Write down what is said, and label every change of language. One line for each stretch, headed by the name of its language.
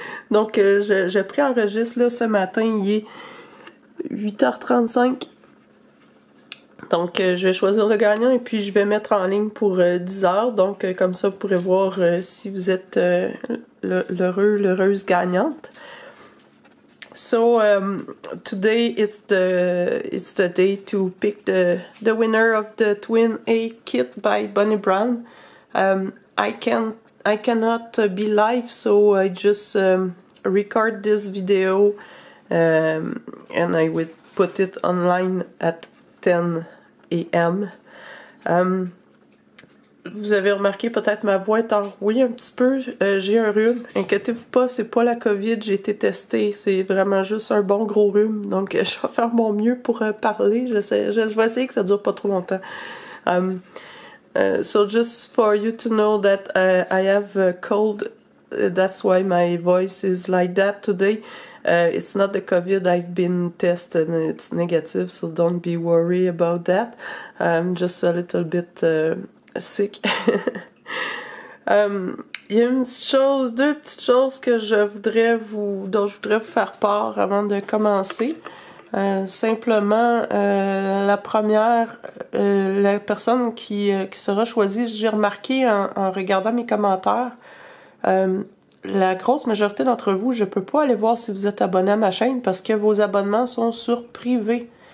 French: Donc je préenregistre là ce matin, il est 8h35. Donc je vais choisir le gagnant et puis je vais mettre en ligne pour 10h, donc comme ça vous pourrez voir si vous êtes l'heureuse gagnante.
English: So today it's the day to pick the winner of the Twin A kit by Bunny Brown. I cannot be live, so I just record this video and I will put it online at 10 a.m.
French: Vous avez remarqué peut-être ma voix est enrouée un petit peu. J'ai un rhume. Inquiétez-vous pas, c'est pas la COVID, j'ai été testée. C'est vraiment juste un bon gros rhume. Donc je vais faire mon mieux pour parler. Je vais essayer que ça dure pas trop longtemps.
English: So just for you to know that I have a cold. That's why my voice is like that today. It's not the COVID. I've been tested and it's negative, so don't be worried about that. I'm just a little bit sick.
French: Il y a deux petites choses que dont je voudrais vous faire part avant de commencer. Simplement, la première, la personne qui sera choisie, j'ai remarqué en regardant mes commentaires, la grosse majorité d'entre vous, je peux pas aller voir si vous êtes abonné à ma chaîne parce que vos abonnements sont sur privé.